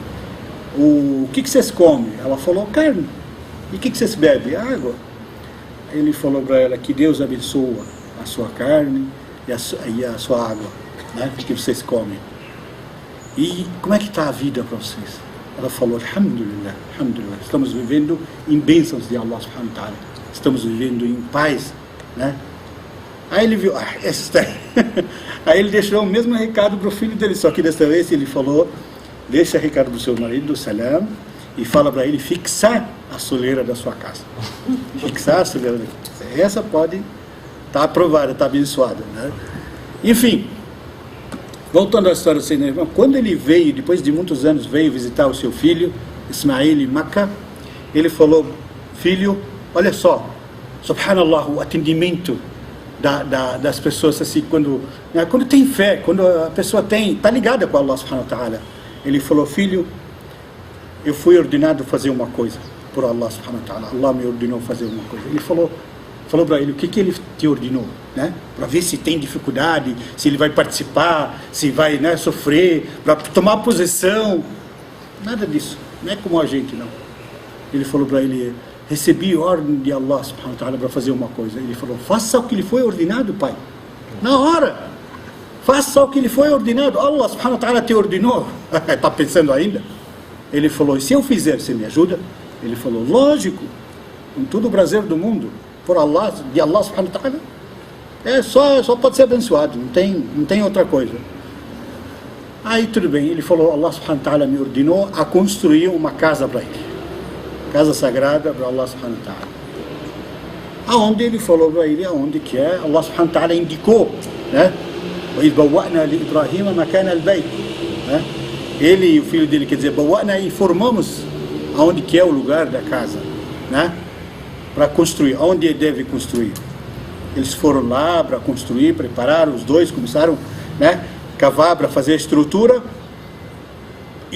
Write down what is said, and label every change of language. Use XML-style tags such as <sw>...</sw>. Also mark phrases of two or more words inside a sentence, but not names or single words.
<pt>O que vocês comem? Ela falou, carne. E o que vocês bebem? Água. Ele falou para ela, que Deus abençoa a sua carne e a sua água, né? Que vocês comem. E como é que está a vida para vocês? Ela falou,</pt> <ar>الحمد لله، الحمد لله.</ar> <pt>Estamos vivendo em bênçãos de</pt> <ar>الله سبحانه وتعالى.</ar> <pt>Estamos vivendo em paz, né? Aí ele viu, essa está aí. Aí ele deixou o mesmo recado para o filho dele, só que desta vez ele falou, deixa recado para o seu marido, salam, e fala para ele fixar a soleira da sua casa. Fixar a soleira da casa. Essa pode estar aprovada, está abençoada, né? Enfim, voltando à história do Senhor, irmão, quando ele veio, depois de muitos anos, veio visitar o seu filho, Ismail, em Meca, ele falou, filho, olha só, subhanallah, o atendimento das pessoas, assim, quando tem fé, quando a pessoa está ligada com</pt> <ar>الله سبحانه وتعالى,</ar> <pt>Ele falou: filho, eu fui ordenado a fazer uma coisa por</pt> <ar>الله سبحانه وتعالى.</ar> <pt>Allah me ordenou fazer uma coisa. Ele falou para ele: o que ele te ordenou, né? Para ver se tem dificuldade, se ele vai participar, se vai, né, sofrer, para tomar posição. Nada disso, não é como a gente, não. Ele falou para ele: recebi ordem de</pt> <ar>الله سبحانه وتعالى</ar> <pt>para fazer uma coisa. Ele falou: faça o que lhe foi ordenado, pai. Na hora, faça o que lhe foi ordenado.</pt> <ar>الله سبحانه وتعالى</ar> <pt>te ordenou. Está pensando ainda? Ele falou: e se eu fizer, você me ajuda? Ele falou: lógico, com todo o prazer do mundo, por Allah, de</pt> <ar>الله سبحانه وتعالى,</ar> <pt>só pode ser abençoado, não tem outra coisa. Aí tudo bem, ele falou:</pt> <ar>الله سبحانه وتعالى</ar> <pt>me ordenou a construir uma casa para ele, casa sagrada para</pt> <ar>الله سبحانه وتعالى.</ar> <pt>Aonde ele falou para ele, aonde que é,</pt> <ar>الله سبحانه وتعالى</ar> <pt>indicou, né?</pt> <ar>وَإِذْ بَوَّأْنَا لِإِبْرَاهِيمَ مَكَانَ الْبَيْتِ,</ar> <pt>né? Ele e o filho dele, quer dizer, Bawa'na, informamos aonde que é o lugar da casa, né? Para construir, aonde ele deve construir. Eles foram lá para construir, prepararam, os dois começaram, né, cavar para fazer a estrutura, e</pt>